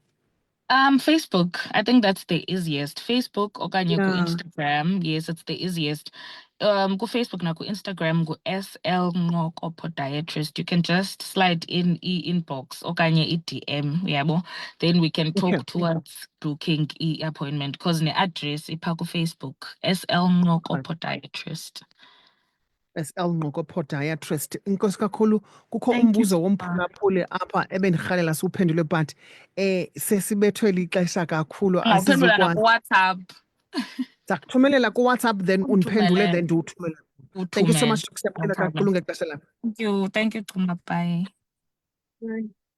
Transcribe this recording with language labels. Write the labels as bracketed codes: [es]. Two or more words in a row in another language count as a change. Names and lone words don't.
[en] Facebook, I think that's the easiest. Facebook okanye [xh] ku [en] Yeah. Instagram. Yes, it's the easiest. [xh] Ku Facebook na ku Instagram ku SL Ncoko Podiatrist. [en] You can just slide in inbox [xh] okanye i-DM, yabo. [en] Then we can talk towards booking appointment because the address [xh] ipha ku Facebook SL Ncoko Podiatrist. SL Ncoko Podiatrist. Inkosi kakhulu, kukho [en] Thank you [xh] umbuzo [en] so much. [xh] womphulaphuli apha ebendirhalela siwuphendule, [en] but [xh] sesibethwe lixesha kakhulu Ungawuphendula asizukwazi. naku-WhatsApp. Ndakuthumelela ku-WhatsApp [en] then [xh] undiphendule Undithumelele. then ndiwuthumele. [en] Thank you so much, No Dr. problem. [xh] kakhulu ngexesha lakho. [en] Thank you, Chuma. Bye. Bye.